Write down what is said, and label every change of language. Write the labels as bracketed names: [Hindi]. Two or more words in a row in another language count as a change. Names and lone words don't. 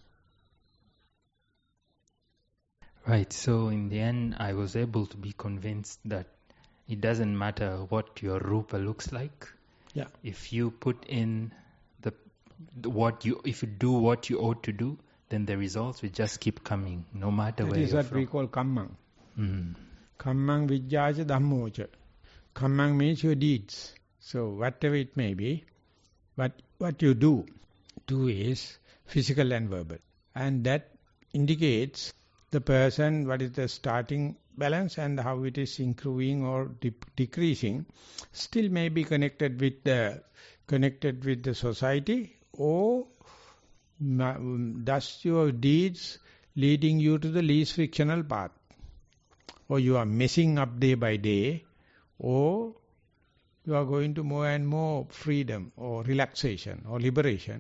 [English] Right, so in the end, I was able to be convinced that it doesn't matter what your rupa looks like. Yeah. If you put in if you do what you ought to do, then the results will just keep coming, no matter where you're from. That is what we call kammang. Mm. [Pali] Kammang vijjāca dhammoca. [English] Kammang means your deeds. So whatever it may be, but what you do is physical and verbal. And that indicates the person, what is the starting balance and how it is improving or decreasing. Still may be connected with the society, or thus your deeds leading you to the least frictional path, or you are messing up day by day, or you are going to more and more freedom or relaxation or liberation.